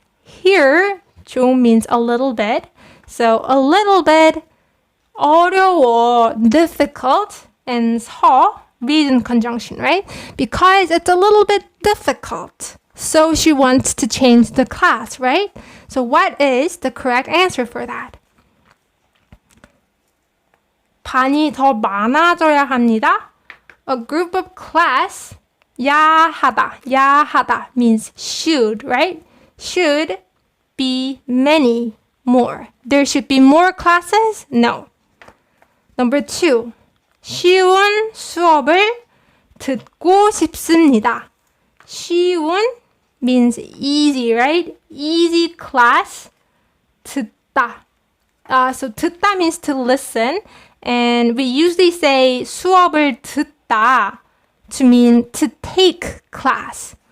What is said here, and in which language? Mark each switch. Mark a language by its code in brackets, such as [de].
[en] Here, 좀 means a little bit. So a little bit, 어려워, difficult, and 서, reason conjunction, right? Because it's a little bit difficult. So she wants to change the class, right? So what is the correct answer for that? [ko] 반이 더 많아져야 합니다. [en] A group of class, 야하다 means should, right? Should be many more. There should be more classes? No. Number 2. [ko] 쉬운 수업을 듣고 싶습니다. [en] 쉬운 means easy, right? Easy class. 듣다. So 듣다 means to listen. And we usually say [ko] 수업을 듣다 [en] to mean to take class.